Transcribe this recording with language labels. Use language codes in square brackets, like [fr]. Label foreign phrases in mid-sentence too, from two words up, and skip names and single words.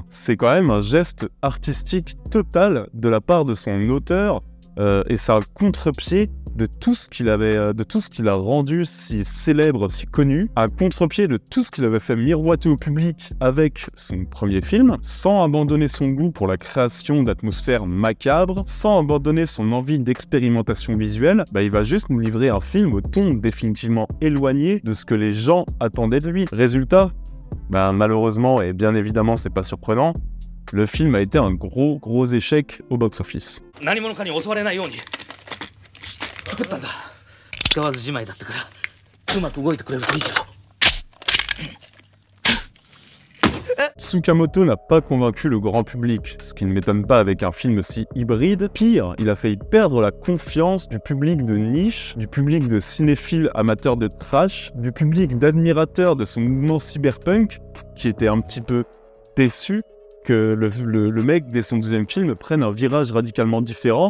[fr] C'est quand même un geste artistique total de la part de son auteur, et ça a contre-pied de tout ce qu'il a rendu si célèbre, si connu, à contre-pied de tout ce qu'il avait fait miroiter au public avec son premier film, sans abandonner son goût pour la création d'atmosphères macabres, sans abandonner son envie d'expérimentation visuelle, il va juste nous livrer un film au ton définitivement éloigné de ce que les gens attendaient de lui. Résultat, malheureusement, et bien évidemment c'est pas surprenant, le film a été un gros échec au box-office. [ja] 作ったんだ。使わずじまいだったからうまく動いてくれるといいけど。 [fr] Tsukamoto n'a pas convaincu le grand public, ce qui ne m'étonne pas avec un film si hybride. Pire, il a failli perdre la confiance du public de niche, du public de cinéphiles amateurs de trash, du public d'admirateurs de son mouvement cyberpunk, qui était un petit peu déçu que le mec, dès son deuxième film, prenne un virage radicalement différent.